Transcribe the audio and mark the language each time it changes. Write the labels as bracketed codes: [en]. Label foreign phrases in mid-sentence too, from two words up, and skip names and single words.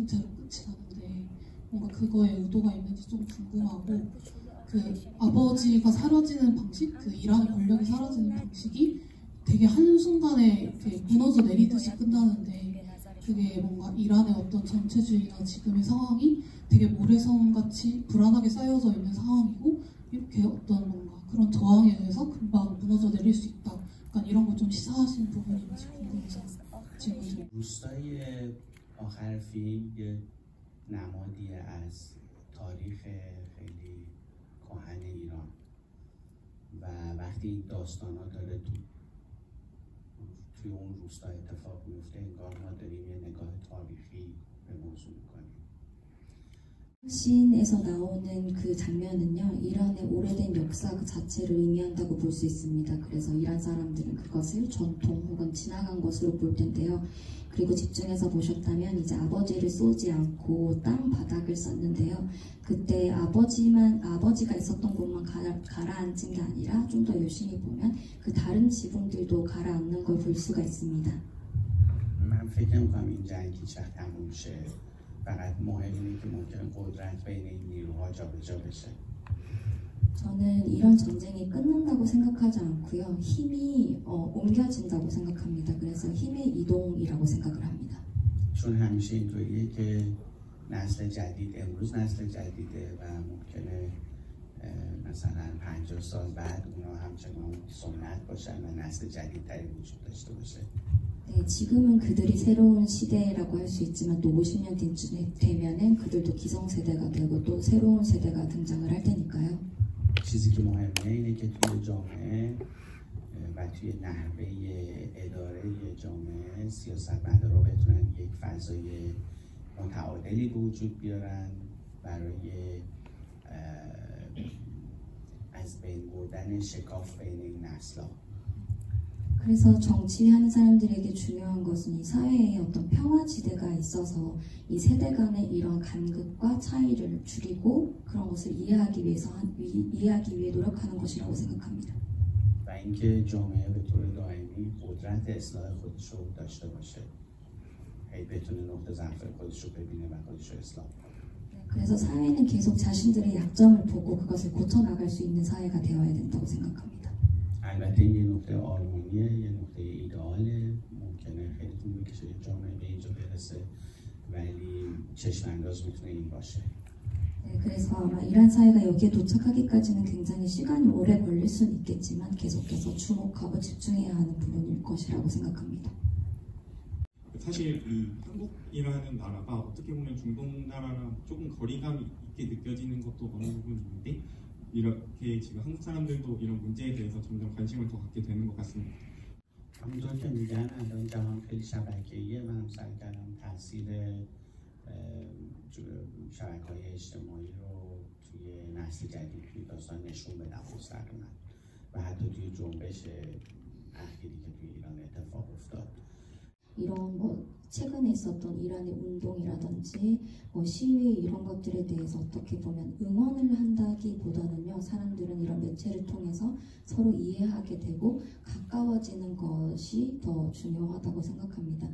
[ko] 채로 끝이 나는데 뭔가 그거에 의도가 있는지 좀 궁금하고 그 아버지가 사라지는 방식, 그 이란의 권력이 사라지는 방식이 되게 한순간에 이렇게 무너져 내리듯이 끝나는데 그게 뭔가 이란의 어떤 전체주의나 지금의 상황이 되게 모래성같이 불안하게 쌓여져 있는 상황이고 이렇게 어떤 뭔가 그런 저항에 의해서 금방 무너져 내릴 수 있다. 약간 이런 거 좀 시사하신 부분인지 궁금해서 질문 드립니다. [fa] روستای آخر فیلم یه نمادی از تاریخ خیلی کهن ایران و وقتی این داستانا داره توی اون روستا اتفاق میفته انگار ما داریم یه نگاه تاریخی به موضوع میکنیم. [ko] 씬에서 나오는 그 장면은요, 이란의 오래된 역사 그 자체를 의미한다고 볼 수 있습니다. 그래서 이란 사람들은 그것을 전통 혹은 지나간 것으로 볼 텐데요. 그리고 집중해서 보셨다면 이제 아버지를 쏘지 않고 땅 바닥을 쐈는데요. 그때 아버지가 있었던 곳만 가라앉은 게 아니라 좀 더 열심히 보면 그 다른 지붕들도 가라앉는 걸 볼 수가 있습니다. [fa] من فکر می‌کنم این جنگ هیچ وقت تموم شه. فقط مهم اینه که ممکنه قدرت بین این نیروها جابجا بشه. [ko] 저는 이런 전쟁이 끝난다고 생각하지 않고요. 힘이 옮겨진다고 생각합니다. 그래서 힘의 이동이라고 생각을 합니다. [fa] چون همیشه اینطوریه که نسل جدید امروز نسل جدیده و ممکنه مثلا 50 سال بعد اونا همچنان سنت باشن و نسل جدیدتری وجود داشته باشه. [ko] 네, 지금은 그들이 새로운 시대라고 할 수 있지만 또 50년 뒤쯤에 되면은 그들도 기성세대가 되고 또 새로운 세대가 등장을 할 테니까요. [fa] چیزی که مهمه اینه که توی جامعه و توی نحوه اداره جامعه سیاستمدارا بتونن یک فضای متعادلی به وجود بیارن برای از بین بردن شکاف بین این نسل‌ها. [ko] 그래서 정치하는 사람들에게 중요한 것은 이 사회에 어떤 평화지대가 있어서 이 세대 간의 이런 간극과 차이를 줄이고 그런 것을 이해하기 위해 노력하는 것이라고 생각합니다. [fa] و اینکه جامعه به طور دائمی قدرت اصلاح خودش رو داشته باشه. بتونه نقطه ضعف خودش رو ببینه و خودش رو اصلاح کنه. [ko] 그래서 사회는 계속 자신들의 약점을 보고 그것을 고쳐 나갈 수 있는 사회가 되어야 된다고 생각합니다. [fa] البته این یه نقطه آرمانیه، یه نقطه ایدئاله، ممکنه خیلی طول بکشه جامعه به اینجا برسه ولی چشم انداز میتونه این باشه. [ko] 네, 그래서 아마 이란 사회가 여기에 도착하기까지는 굉장히 시간이 오래 걸릴 수는 있겠지만 계속해서 주목하고 집중해야 하는 부분일 것이라고 생각합니다. 사실 이 한국이라는 나라가 어떻게 보면 중동 나라랑 조금 거리감이 있게 느껴지는 것도 어느 부분인데 이렇게 지금 한국 사람들도 이런 문제에 대해서 점점 관심을 더 갖게 되는 것 같습니다. [fa] همونطور که میگن الان جهان خیلی شبکه‌ایه. من سعی کردم تاثیر شبکه‌های اجتماعی رو توی نسل جدید توی داستان نشون بدم مستقیما و حتی توی جنبش اخیری که توی ایران اتفاق افتاد. [ko] 이런 최근에 있었던 이란의 운동이라든지 시위 이런 것들에 대해서 어떻게 보면 응원을 한다기보다는요, 사람들은 이런 매체를 통해서 서로 이해하게 되고 가까워지는 것이 더 중요하다고 생각합니다.